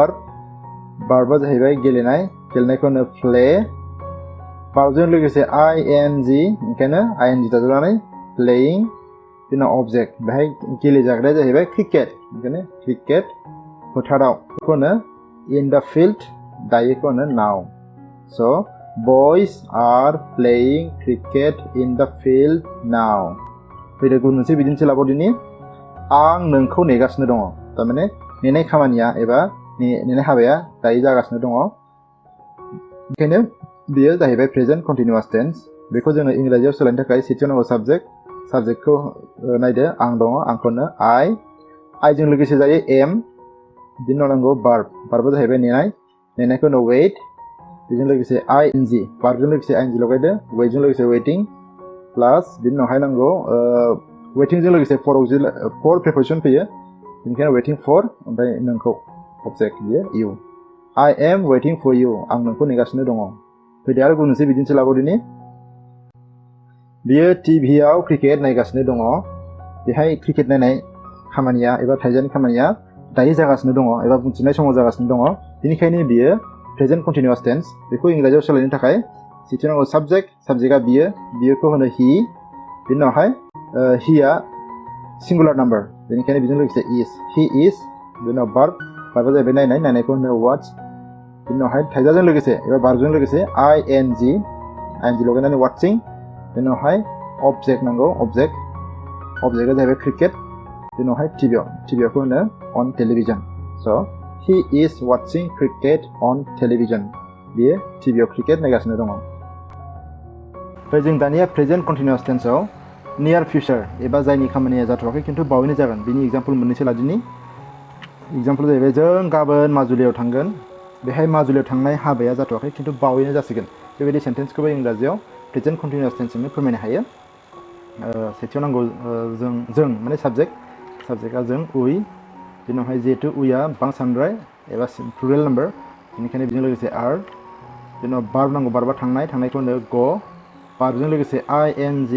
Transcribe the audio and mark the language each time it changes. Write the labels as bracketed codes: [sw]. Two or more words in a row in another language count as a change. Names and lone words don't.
[brx] भार्बआ जाहैबाय गेलेनायखौ होनो प्ले भार्बजों लोगोसे ing ओंखायनो ing दाजाबनानै प्लेइं बिनि उनाव अबजेक्ट बेहाय गेलेजाग्राया जाहैबाय क्रिकेट ओंखायनो क्रिकेट फोथाराव बेखौ होनो [en] in the field [brx] दायोखौ होनो नाउ स' [en] boys are playing cricket in the field now [brx] फैदो गुबुन मोनसे बिदिन्थि लाबावदिनि आं नोंखौ नेगासिनो दङ थारमाने नेनाय खामानिया एबा नेनाय हाबाया दायो जागासिनो दङ ओंखायनो बेयो जाहैबाय [en] present continuous tense [brx] बेखौ जोङो इंराजियाव सोलायनो थाखाय सेथियाव नांगौ साबजेक्टखौ नायदो आं दङ आंखौनो I जों लोगोसे जायो M बिनि उनाव नांगौ भार्बआ जाहैबाय नेनायखौ होनो wait बेजों लोगोसे ing भार्बजों लोगोसे ing लगायदो वेटजों लोगोसे वेटिं प्लास बिनि उनावहाय नांगौ वेटिंजों लोगोसे [en] for preposition [brx] फैयो बेनिखायनो [en] waiting for [brx] ओमफ्राय नोंखौ अबजेक्ट बियो [en] you I am waiting for you [brx] आं नोंखौ नेगासिनो दङ फैदो आरो गुबुन मोनसे बिदिन्थि लाबावदिनि बियो टिभिआव क्रिकेट नायगासिनो दङ बेहाय क्रिकेट नायनाय खामानिया एबा थाइजानि खामानिया दायो जागासिनो दङ एबा बुंथिनाय समाव जागासिनो दङ बेनिखायनो बियो [en] present continuous tense [brx] बेखौ इंराजियाव सोलायनो थाखाय सेथियाव नांगौ साबजेक्टआ बियोखौ होनो he बिनि उनावहाय heआ सिंगुलार नाम्बार बेनिखायनो बेजों लोगोसे is [en] he is [brx] बिनि उनाव भार्बआ जाहैबाय नायनायखौ होनो watch बिनि उनावहाय थाइजाजों लोगोसे एबा भार्बजों लोगोसे ing लगायनानै watching बिनि उनावहाय अबजेक्ट नांगौ अबजेक्टआ जाहैबाय क्रिकेट बिनि उनावहाय टिभिखौ होनो [en] on television [brx] स' [en] he is watching cricket on television [brx] बियो टिभिआव क्रिकेट नायगासिनो दङ जों दानिया [en] present continuous tense near future [brx] एबा जायनि खामानिया जाथ'वाखै खिन्थु बावैनो जागोन बिनि एग्जाम्पल मोननैसो लादिनि एग्जाम्पल जाहैबाय जों गाबोन माजुलियाव थांगोन बेहाय माजुलियाव थांनाय हाबाया जाथ'वाखै खिन्थु बावैनो जासिगोन बेबायदि सेन्टेन्सखौबो इंराजियाव [en] present continuous tense [brx] फोरमायनो हायो सेथियाव नांगौ जों माने साबजेक्टआ जों we बिनि उनावहाय जिहेतु weआ बांसानद्राय एबा [en] plural number [brx] बेनिखायनो बेजों लोगोसे R बिनि उनाव भार्ब नांगौ भार्बआ थांनायखौ होनो go भार्बजों लोगोसे ing